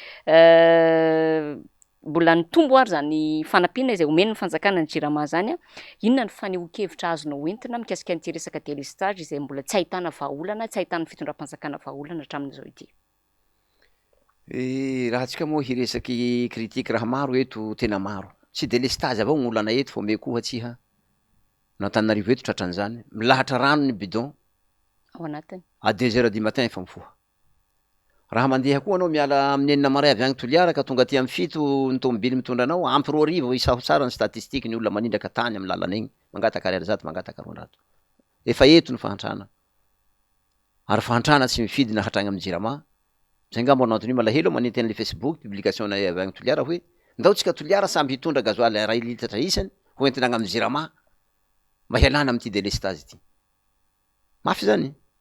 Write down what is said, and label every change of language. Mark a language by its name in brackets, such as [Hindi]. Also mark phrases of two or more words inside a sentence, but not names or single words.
[Malagasy] mbola nitombo ary zany fanampiana izay omeny ny fanjakana ny jirama zany inona ny fanehoan-kevitra azonao entina mikasika an'ity resaka délestage izay mbola tsy ahitana vahaolana tsy ahitana fitondram-panjakana vahaolana hatramin'izao ity raha tsika moa hiresaky kritika raha maro eto tena maro tsy délestage avao gn'olana eto fa ome koa atsiha Antananarivo eto tratran'izany milahatra rano ny bidon ao anatiny [French] à 2h du matin [Malagasy] efa mifoha raha mandeha koa anao miala amin'ny enina maray avy agny Toliara ka tonga aty amin'ny 7 ny tomobily mitondra anao ampy 2 isaho tsara ny statistique ny olona manindraka tany amin'ny lalana igny mangataka 200 mangataka 200 efa eto ny fahantrana ary fahantrana tsy mifidy na hatrany amin'ny jirama zay ngamba no antony malahelo manenty an'le Facebook publication avy agny Toliara hoe ndao tsika Toliara samby hitondra gasoil ray litatra isany ho entina agny amin'ny jirama mba hialana amin'ity délestage ity mafy zany